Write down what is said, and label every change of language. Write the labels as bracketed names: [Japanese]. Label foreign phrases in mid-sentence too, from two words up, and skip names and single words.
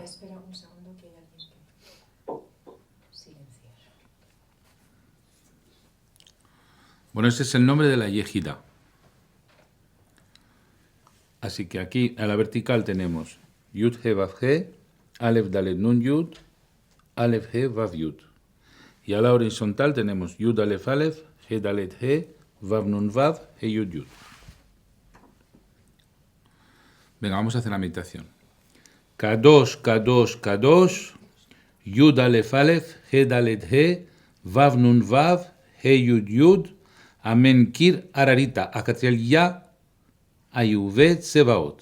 [Spanish] Espera un segundo que hay alguien que silenciar. Bueno, este es el nombre de la Yejida. Así que aquí a la vertical tenemos Yud He Vav He, Aleph Dalet Nun Yud, Aleph He Vav Yud. Y a la horizontal tenemos Yud Aleph Aleph, He Dalet He, Vav Nun Vav, He Yud Yud. Venga, vamos a hacer la meditación. K2, K2, K2, Yud Aleph Aleph, He Dalet He, Vav Nun Vav, He Yud Yud, Amen Kir Ararita, Akatriel Ya, Ayuvet Sebaot.